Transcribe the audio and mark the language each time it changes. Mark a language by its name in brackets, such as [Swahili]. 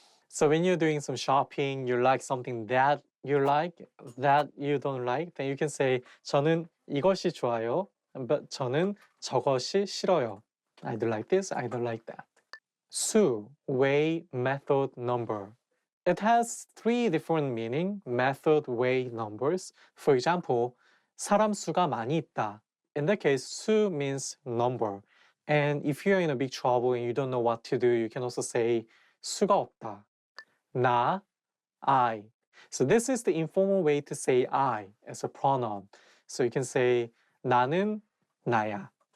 [English] So when you're doing some shopping, you like something that you like, that you don't like, then you can say [Korean] 저는 이것이 좋아요, [English] but [Korean] 저는 저것이 싫어요. [English] I don't like this, I don't like that. 수, way, method, number. It has three different meaning, method, way, numbers. For example, [Korean] 사람 수가 많이 있다. [English] In that case, 수 means number. And if you're in a big trouble and you don't know what to do, you can also say [Korean] 수가 없다. [English] 나, I. So this is the informal way to say I as a pronoun. So you can say [Korean] 나는 나야.